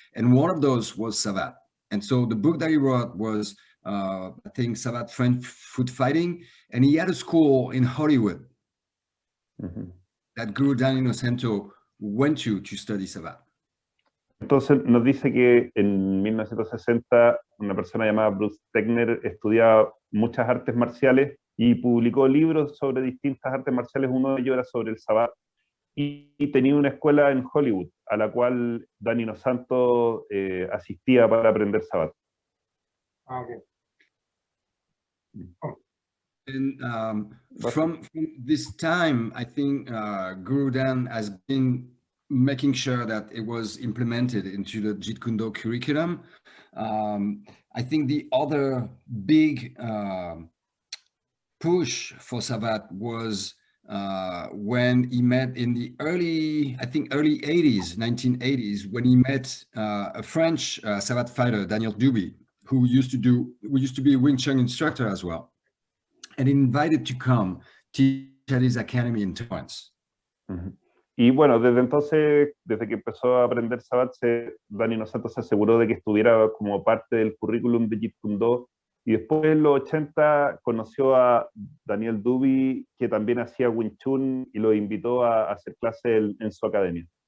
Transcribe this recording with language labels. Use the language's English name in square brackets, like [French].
[English] And one of those was Savate. And so the book that he wrote was, I think, Savate French Foot Fighting. And he had a school in Hollywood that Guru Dan Innocento went to study Savate. [Spanish] Entonces nos dice que en 1960 una persona llamada Bruce Techner estudiaba muchas artes marciales y publicó libros sobre distintas artes marciales. Uno de ellos era sobre el Savate y tenía una escuela en Hollywood a la cual Dan Innocento asistía para aprender Savate. [English] Okay. Oh. And from this time, I think Guru Dan has been making sure that it was implemented into the Jeet Kune Do curriculum. I think the other big push for Savate was when he met in the early 80s, 1980s, when he met a French Savate fighter, Daniel Duby, who used to be a Wing Chun instructor as well, and invited to come teach at his academy in Torrance. Mm-hmm. [Spanish] Y bueno, desde entonces, desde que empezó a aprender Savate, Dani Inosanto se aseguró de que estuviera como parte del currículum de Jeet Kune Do. Y después en los 80 conoció a Daniel Duby, que también hacía Wing Chun, y lo invitó a hacer clase en su academia.